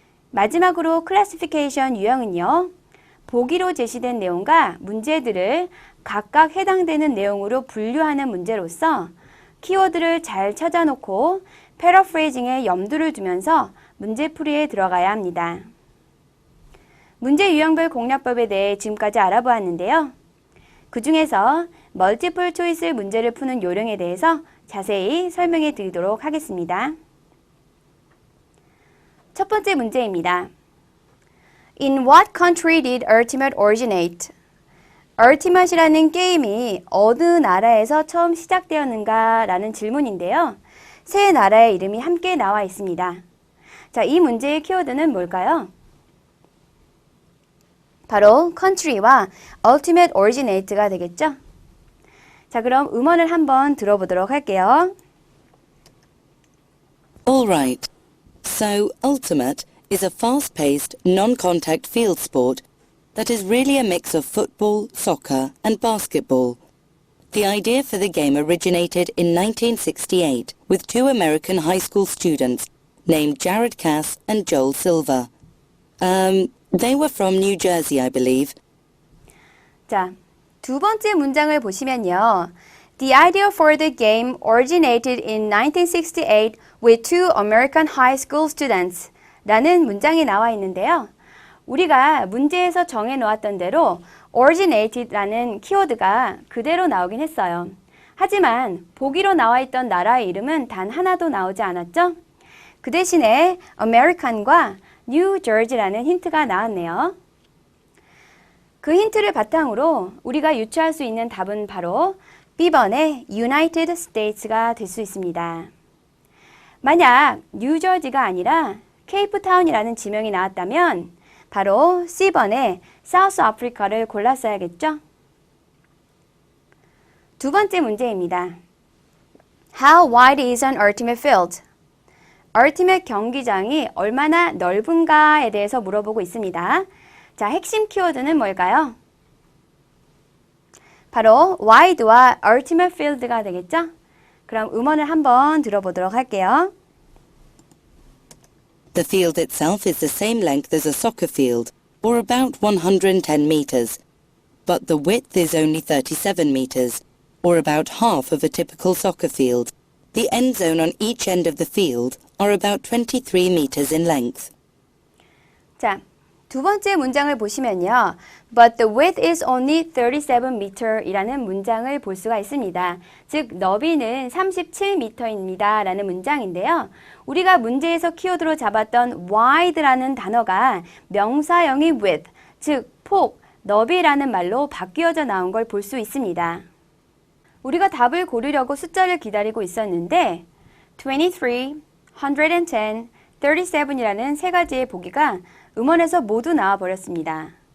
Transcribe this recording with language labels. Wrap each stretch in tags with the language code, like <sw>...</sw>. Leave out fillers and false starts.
<ko>마지막으로 클래시피케이션 유형은요. 보기로 제시된 내용과 문제들을 각각 해당되는 내용으로 분류하는 문제로서 키워드를 잘 찾아놓고 패러프레이징에 염두를 두면서 문제풀이에 들어가야 합니다. 문제 유형별 공략법에 대해 지금까지 알아보았는데요. 그 중에서 멀티플 초이스 문제를 푸는 요령에 대해서 자세히 설명해 드리도록 하겠습니다. 첫 번째 문제입니다.</ko> <en>In what country did Ultimate originate?</en> <ko>Ultimate이라는 게임이 어느 나라에서 처음 시작되었는가 라는 질문인데요. 세 나라의 이름이 함께 나와 있습니다. 자, 이 문제의 키워드는 뭘까요? 바로 country와 ultimate originate가 되겠죠? 자, 그럼 음원을 한번 들어보도록 할게요.</ko> <en>All right. So, Ultimate is a fast-paced, non-contact field sport that is really a mix of football, soccer and basketball. The idea for the game originated in 1968 with two American high school students named Jared Cass and Joel Silver. They were from New Jersey, I believe.</en> <ko>자, 두 번째 문장을 보시면요.</ko> <en>The idea for the game originated in 1968 with two American high school students</en> <ko>라는 문장이 나와 있는데요. 우리가 문제에서 정해놓았던 대로 originated라는 키워드가 그대로 나오긴 했어요. 하지만 보기로 나와 있던 나라의 이름은 단 하나도 나오지 않았죠? 그 대신에 American과 New Jersey라는 힌트가 나왔네요. 그 힌트를 바탕으로 우리가 유추할 수 있는 답은 바로 B번의 United States가 될 수 있습니다. 만약 뉴저지가 아니라 케이프타운이라는 지명이 나왔다면 바로 C번의 사우스 아프리카를 골랐어야겠죠? 두 번째 문제입니다.</ko> <en>How wide is an ultimate field?</en> <ko>ultimate 경기장이 얼마나 넓은가에 대해서 물어보고 있습니다. 자, 핵심 키워드는 뭘까요? 바로 wide와 ultimate field가 되겠죠? 그럼 음원을 한번 들어보도록 할게요.</ko> <en>The field itself is the same length as a soccer field, or about 110 meters. But the width is only 37 meters, or about half of a typical soccer field. The end zone on each end of the field are about 23 meters in length.</en> <ko>자, 두 번째 문장을 보시면요.</ko> <en>But the width is only 37 meter</en> <ko>이라는 문장을 볼 수가 있습니다. 즉, 너비는 37m입니다 라는 문장인데요. 우리가 문제에서 키워드로 잡았던 wide라는 단어가 명사형이 width, 즉, 폭, 너비라는 말로 바뀌어져 나온 걸 볼 수 있습니다. 우리가 답을 고르려고 숫자를 기다리고 있었는데 23, 110, 37이라는 세 가지의 보기가 음원에서 모두 나와 버렸습니다.</ko>